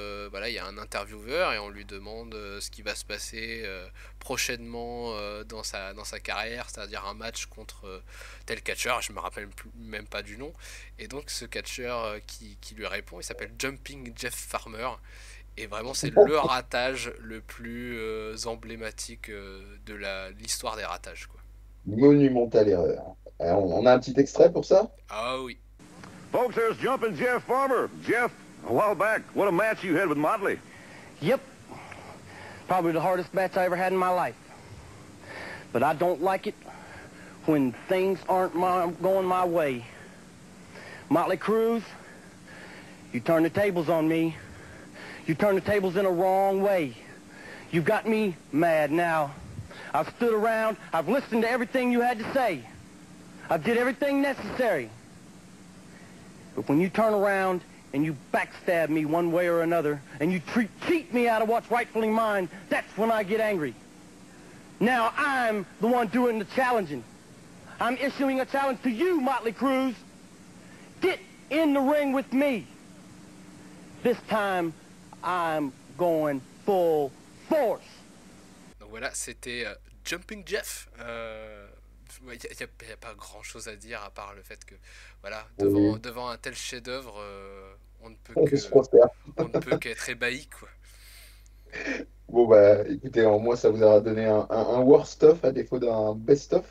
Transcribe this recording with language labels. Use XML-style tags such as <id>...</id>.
<fr>voilà, il y a un intervieweur et on lui demande ce qui va se passer prochainement dans sa carrière, c'est-à-dire un match contre tel catcheur, je me rappelle même pas du nom, et donc ce catcheur qui lui répond, il s'appelle Jumping Jeff Farmer, et vraiment c'est le ratage le plus emblématique de l'histoire des ratages, quoi. Monumentale erreur. On a un petit extrait pour ça? Ah oui.</fr> <en>Folks, there's Jumpin' Jeff Farmer. Jeff, a while back, what a match you had with Motley. Yep. Probably the hardest match I ever had in my life. But I don't like it when things aren't going my way. Motley Cruz, you turn the tables on me. You turn the tables in a wrong way. You got me mad now. I've stood around, I've listened to everything you had to say. I did everything necessary. But when you turn around and you backstab me one way or another, and you cheat me out of what's rightfully mine, that's when I get angry. Now I'm the one doing the challenging. I'm issuing a challenge to you, Motley Cruz. Get in the ring with me. This time, I'm going full force.</en> <fr>Donc voilà, c'était Jumping Jeff. Il n'y a pas grand chose à dire à part le fait que voilà, devant un tel chef-d'œuvre, on ne peut qu'être ébahi, quoi. Bon, bah, écoutez, au moins, ça vous aura donné un worst-of à défaut d'un best-of.</fr>